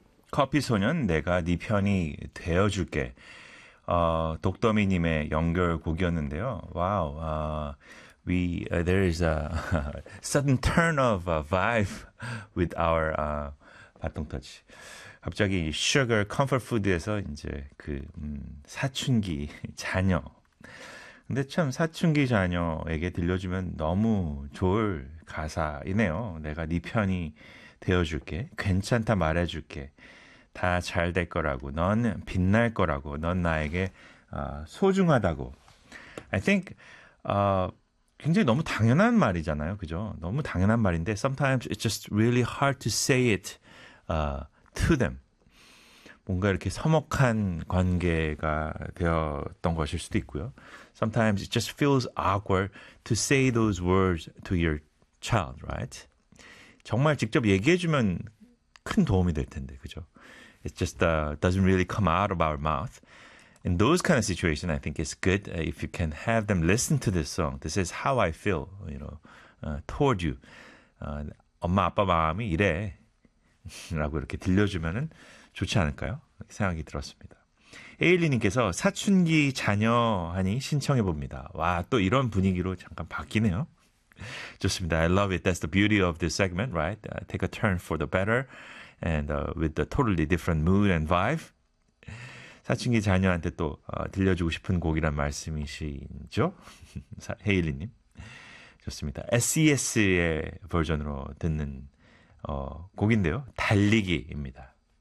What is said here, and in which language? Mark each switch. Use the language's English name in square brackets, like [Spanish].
[Korean] 커피 소년, 내가 네 편이 되어줄게. 독더미님의 연결곡이었는데요. [English] 와우, there is a sudden turn of vibe with our 바통터치. [Korean] 갑자기 sugar comfort food 에서 이제 그 사춘기 자녀. 근데 참 사춘기 자녀에게 들려주면 너무 좋을 가사이네요. 내가 네 편이 되어줄게. 괜찮다 말해줄게. 다잘될 거라고, 넌 빛날 거라고, 넌 나에게 소중하다고. I think 굉장히 너무 당연한 말이잖아요, 그죠? [English] 너무 당연한 말인데, sometimes it's just really hard to say it to them. [Korean] 뭔가 이렇게 서먹한 관계가 되었던 것일 수도 있고요. [English] Sometimes it just feels awkward to say those words to your child, right? [Korean] 정말 직접 얘기해주면 큰 도움이 될 텐데, 그죠? [English] It just doesn't really come out of our mouth. In those kind of situation, I think it's good if you can have them listen to this song. This is how I feel, you know, toward you. [Korean] 엄마 아빠 마음이 이래 라고 이렇게 들려주면은 좋지 않을까요? 생각이 들었습니다. 에일리님께서 사춘기 자녀하니 신청해 봅니다. 와, 또 이런 분위기로 잠깐 바뀌네요. 좋습니다. [English] I love it. That's the beauty of this segment, right? Take a turn for the better. And with the totally different mood and vibe. [Korean] 사춘기 자녀한테 또 들려주고 싶은 곡이란 말씀이시죠? 헤일리님. 좋습니다. SES의 버전으로 듣는 곡인데요. 달리기입니다.